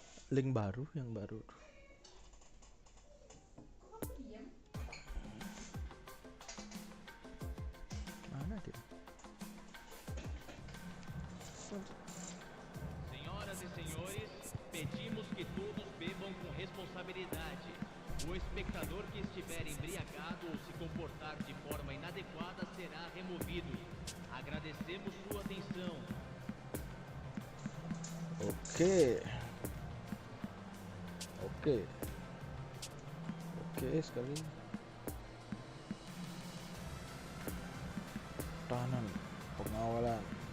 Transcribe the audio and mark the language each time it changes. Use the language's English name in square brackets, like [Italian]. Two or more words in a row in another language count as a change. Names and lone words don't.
[Indonesian] link baru yang baru. Mana dia? [Portuguese] Senhoras e senhores, pedimos que todos bebam com responsabilidade. O espectador que estiver embriagado ou se comportar de forma inadequada será removido. Agradecemos sua atenção. [Indonesian] Oke. Oke sekali. Tahanan, pengawalan.